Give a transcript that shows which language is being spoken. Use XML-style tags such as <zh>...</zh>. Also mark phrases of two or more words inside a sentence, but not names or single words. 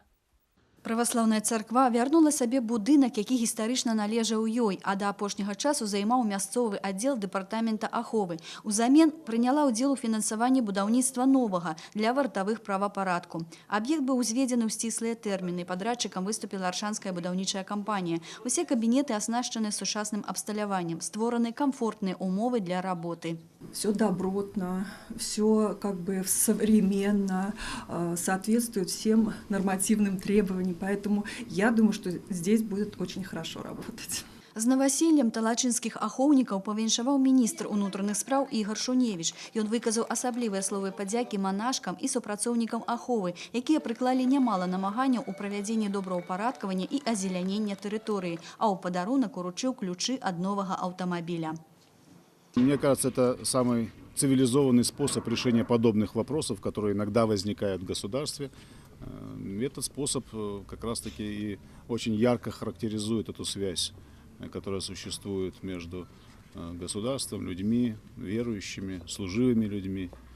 <be>Праваслаўная царква вярнула сабе будынак, які гістарычна належаў ёй, а да апошняга часу займаў мясцовы аддзел дэпартамента аховы. Узамен прыняла ўдзел у фінансаванні будаўніцтва новага для вартавых правапарадку. Аб'ект быў узведзены ў сціслыя тэрміны. Падрадчыкам выступіла Аршанская будаўнічая кампанія. Усе кабінеты аснашчаны сучасным абсталяваннем, створаны камфортныя умовы для работы.</be> <ru>Все добротно, все как бы современно, соответствует всем нормативным требованиям. Поэтому я думаю, что здесь будет очень хорошо работать.</ru> <be>З наваселлем талачынскіх ахоўнікаў павіншаваў міністр унутраных спраў Ігор Шуневіч. Ён выказаў асаблівыя словы падзякі манашкам і супрацоўнікам аховы, якія прыклалі нямала намаганняў у правядзенні добраўпарадкавання і азелянення тэрыторыі, а ў падарунак уручыў ключы ад новага аўтамабіля.</be> <ru>Мне кажется, это самый цивилизованный способ решения подобных вопросов, которые иногда возникают в государстве. Этот способ как раз-таки и очень ярко характеризует эту связь, которая существует между государством, людьми, верующими, служивыми людьми.</ru>